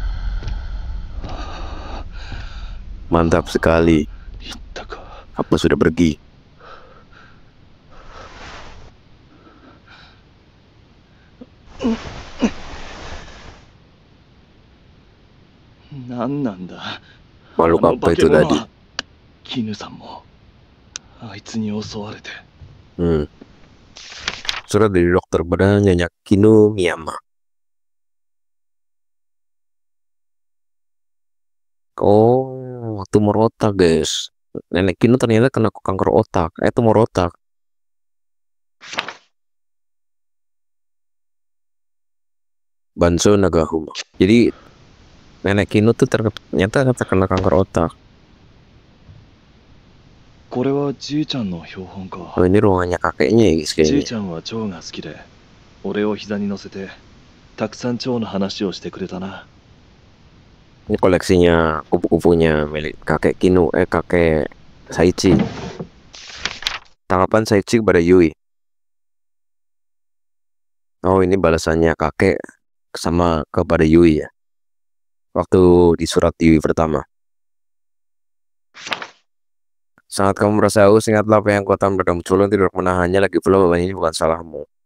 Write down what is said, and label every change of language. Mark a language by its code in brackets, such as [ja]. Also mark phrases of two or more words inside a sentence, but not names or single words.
[id] Mantap sekali. [ja] 行ったか。 [id] Apa sudah pergi? [ja] 何なんだ。 [id] Makhluk apa itu tadi? [ja] 絹さんもあいつに襲われて。 [id] Surat dari dokter pada Nyonya Kinu Miyama. Oh, tumor otak guys. Nenek Kinu ternyata kena kanker otak. Tumor otak. Banso Nagahuma. Jadi nenek Kinu tuh ternyata terkena kanker otak. [ja] これはじいちゃんの標本か。 [id] Oh, ini ruangannya kakeknya ya guys [ja] じい [id] kayaknya. [ja] ちゃんは蝶が好きで、俺を膝に乗せてたくさん蝶の話をしてくれたな。 [id] Ini koleksinya kupu-kupunya milik kakek Kinu, kakek Saichi. Tanggapan Saichi kepada Yui. Oh, ini balasannya kakek sama kepada Yui ya. Waktu di surat Yui pertama. Saat kamu merasa haus, ingatlah apa yang kau tanam pada muncul, tidak menahannya lagi pula bahwa ini bukan salahmu.